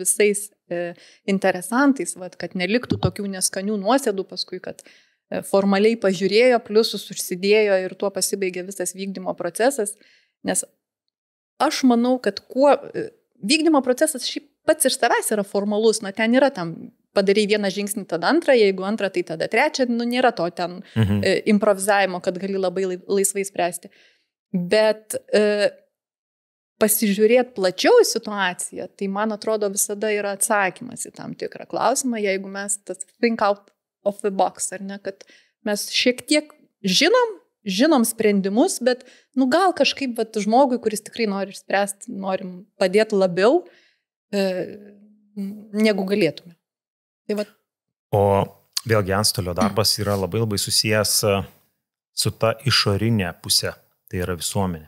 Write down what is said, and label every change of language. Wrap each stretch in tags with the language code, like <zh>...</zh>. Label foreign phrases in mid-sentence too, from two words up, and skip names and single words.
<lt>visais interesantais, kad neliktų tokių neskanių nuosėdų paskui, kad formaliai pažiūrėjo, pliusus užsidėjo ir tuo pasibaigė visas vykdymo procesas, nes aš manau, kad vykdymo procesas šiaip pats iš savęs yra formalus, ten yra tam padarai vieną žingsnį, tada antrą, jeigu antrą, tai tada trečią, nėra to ten improvizavimo, kad gali labai laisvai spręsti. Bet pasižiūrėti plačiau į situaciją, tai man atrodo visada yra atsakymas į tam tikrą klausimą, jeigu mes tas</lt> <en>think out of the box,</en> <lt>ar ne, kad mes šiek tiek žinom sprendimus, bet gal kažkaip žmogui, kuris tikrai nori išspręsti, norim padėti labiau, negu galėtume. Tai O vėlgi antstolio darbas yra labai labai susijęs su ta išorinė pusė, tai yra visuomenė.</lt>